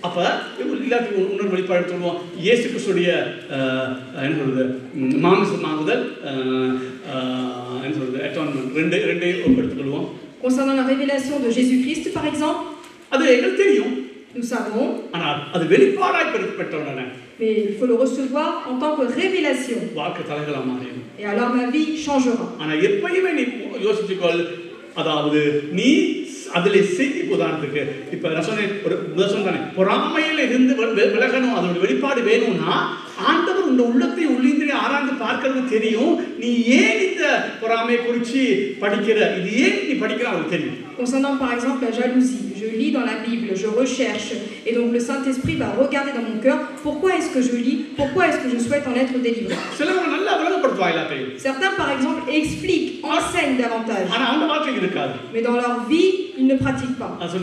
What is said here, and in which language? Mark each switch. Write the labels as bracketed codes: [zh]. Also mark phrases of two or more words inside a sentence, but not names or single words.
[fr] Concernant la révélation de Jésus-Christ, par exemple, nous savons, mais il faut le recevoir en tant que révélation. Et alors ma vie changera. [ta] அதிலே செய்தி உதாரணத்துக்கு இப்ப நான் சொன்னேன் ஒரு சொன்னேன் பொறாமையில இருந்து விலகணும் அதோட வெளிப்பாடு வேணும்னா ஆண்டவர் உங்க உள்ளத்தை உள்ளிந்திரி ஆராய்ந்து பார்க்கிறது தெரியும் நீ ஏன் இந்த பொறாமையை குறித்து படிக்கிற இது ஏன் நீ படிக்கிற அவருக்கு தெரியும். [fr] Concernant par exemple la jalousie, je lis dans la Bible, je recherche et donc le Saint-Esprit va regarder dans mon cœur pourquoi est-ce que je lis, pourquoi est-ce que je souhaite en être délivré. Certains par exemple expliquent, enseignent davantage. Mais dans leur vie, ils ne pratiquent pas.